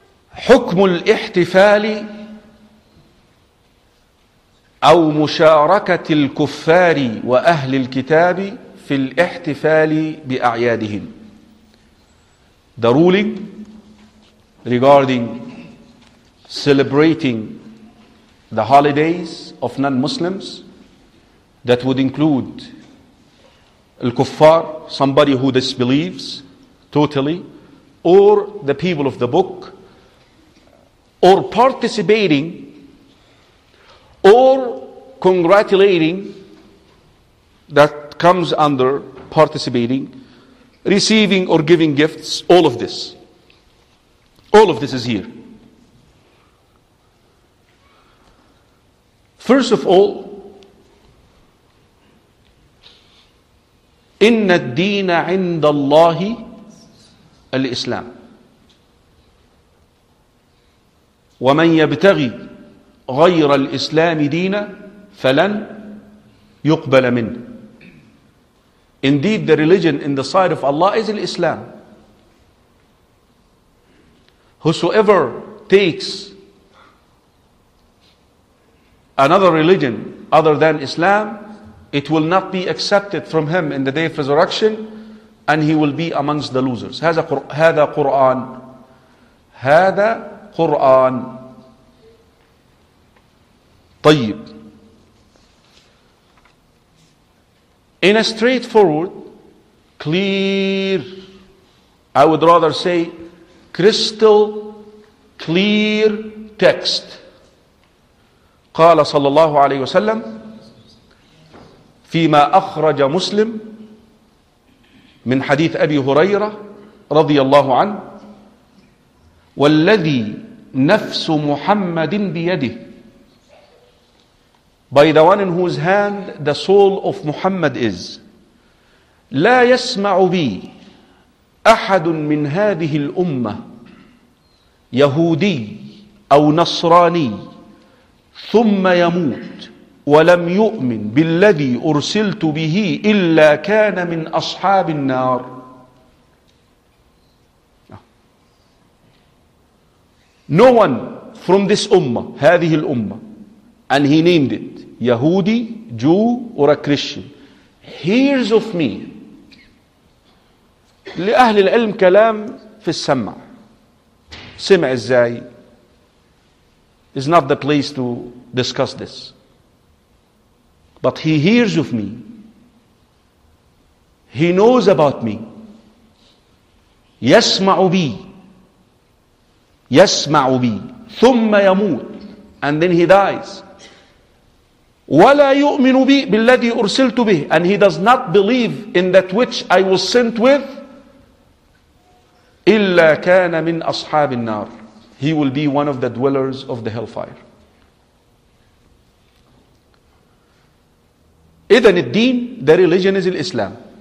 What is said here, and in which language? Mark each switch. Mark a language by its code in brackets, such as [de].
[ar] حكم الاحتفال أو مشاركة الكفار وأهل الكتاب في الاحتفال بأعيادهم. [en] The ruling regarding celebrating the holidays of non-Muslims, that would include الكفار, somebody who disbelieves totally, or the people of the book, or participating or congratulating, that comes under participating, receiving or giving gifts, all of this. All of this is here. [ar] First of all, إِنَّ الدِّينَ عِنْدَ اللَّهِ الْإِسْلَامِ وَمَنْ يَبْتَغِي غَيْرَ الْإِسْلَامِ دِينَ فَلَنْ يُقْبَلَ مِنْهِ. [en] Indeed, the religion in the sight of Allah is Islam. Whosoever takes another religion other than Islam, it will not be accepted from him in the day of resurrection, and he will be amongst the losers. [ar] هَذَا قُرْآن. هَذَا قُرْآن. طيب. [en] in a straightforward, clear, I would rather say, crystal clear text. [ar] قال صلى الله عليه وسلم فيما أخرج مسلم من حديث أبي هريرة رضي الله عنه والذي نفس محمد بيده. [en] By the one in whose hand the soul of Muhammad is. [ar] لا يسمع بي أحد من هذه الأمة يهودي أو نصراني ثم يموت ولم يؤمن بالذي أرسلت به إلا كان من أصحاب النار. [en] No one from this ummah, [ar] هذه الأمة, [en] and he named it Yahudi, Jew or a Christian, hears of me. [ar] لأهل العلم كلام في السمع. سمع إزاي؟ [en] It's not the place to discuss this. But he hears of me. He knows about me. [ar] يسمع بي. يسمع بي. ثم يموت. [en] And then he dies. [ar] ولا يؤمن بي بالذي أرسلت به. [en] And he does not believe in that which I was sent with. [ar] إلا كان من أصحاب النار. [en] He will be one of the dwellers of the hellfire. [ar] إذن الدين, [en] the religion is Islam.